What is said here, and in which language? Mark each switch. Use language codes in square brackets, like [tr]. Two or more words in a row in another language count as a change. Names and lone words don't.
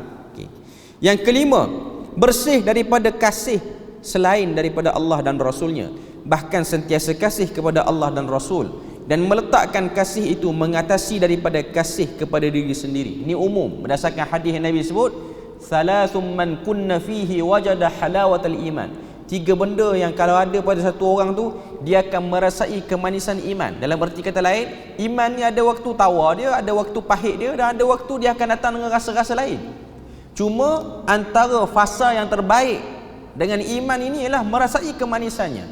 [ms] Okay. Yang kelima, bersih daripada kasih selain daripada Allah dan Rasulnya. Bahkan sentiasa kasih kepada Allah dan Rasul, dan meletakkan kasih itu mengatasi daripada kasih kepada diri sendiri. Ini umum berdasarkan hadis yang Nabi sebut, [ar] ثلاث من كن فيه وجد حلاوة الإيمان. [ms] 3 benda yang kalau ada pada satu orang tu, dia akan merasai kemanisan iman. Dalam erti kata lain, iman ni ada waktu tawar dia, ada waktu pahit dia, dan ada waktu dia akan datang dengan rasa-rasa lain. Cuma antara fasa yang terbaik dengan iman ini ialah merasai kemanisannya.